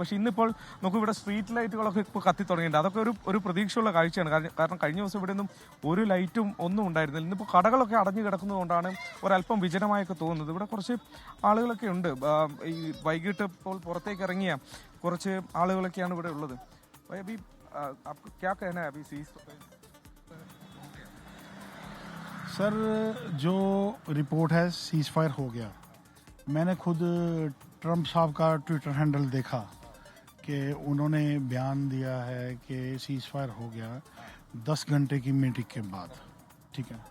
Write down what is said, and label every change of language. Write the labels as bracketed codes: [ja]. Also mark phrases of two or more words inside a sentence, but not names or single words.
[ml] പക്ഷേ ഇന്നിപ്പോൾ നമുക്ക് ഇവിടെ സ്ട്രീറ്റ് ലൈറ്റുകളൊക്കെ ഇപ്പോൾ കത്തി തുടങ്ങിയിട്ടുണ്ട്. അതൊക്കെ ഒരു പ്രതീക്ഷയുള്ള കാഴ്ചയാണ്. കാരണം കഴിഞ്ഞ ദിവസം ഇവിടെ ഒന്നും ഒരു ലൈറ്റും ഒന്നും ഉണ്ടായിരുന്നില്ല. ഇന്നിപ്പോൾ കടകളൊക്കെ അടഞ്ഞു കിടക്കുന്നതുകൊണ്ടാണ് ഒരല്പം വിജനമായൊക്കെ തോന്നുന്നത്. ഇവിടെ കുറച്ച് ആളുകളൊക്കെ ഉണ്ട്. ഈ വൈകിട്ട് ഇപ്പോൾ പുറത്തേക്ക് ഇറങ്ങിയ കുറച്ച് ആളുകളൊക്കെയാണ് ഇവിടെ ഉള്ളത്. [hi] सर, जो रिपोर्ट है [en] cease fire [hi] हो गया, मैंने खुद ट्रंप साहब का [en] Twitter handle [hi] देखा कि उन्होंने बयान दिया है कि [en] cease fire [hi] हो गया 10 घंटे की मीटिंग के बाद, ठीक है।